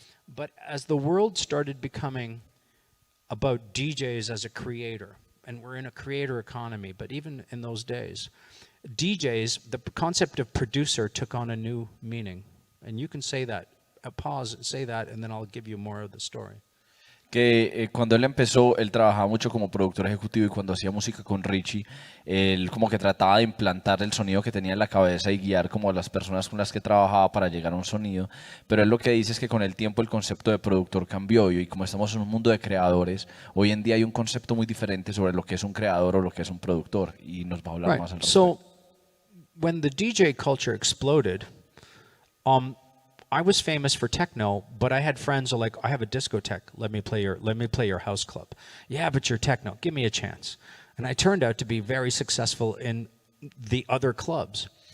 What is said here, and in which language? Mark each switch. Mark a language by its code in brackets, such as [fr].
[en] But as the world started becoming about DJs as a creator, and we're in a creator economy, but even in those days, DJs, the concept of producer took on a new meaning. And you can say that, pause, say that, and then I'll give you more of the story. [es] Que cuando él empezó, él trabajaba mucho como productor ejecutivo, y cuando hacía música con Richie, él como que trataba de implantar el sonido que tenía en la cabeza y guiar como a las personas con las que trabajaba para llegar a un sonido. Pero él lo que dice es que con el tiempo el concepto de productor cambió, y como estamos en un mundo de creadores, hoy en día hay un concepto muy diferente sobre lo que es un creador o lo que es un productor, y nos va a hablar más al respecto. [en] So, when the DJ culture exploded, I was famous for techno, but I had friends who were like, I have a discotheque, let me play your house club. Yeah, but you're techno, give me a chance. And I turned out to be very successful in the other clubs.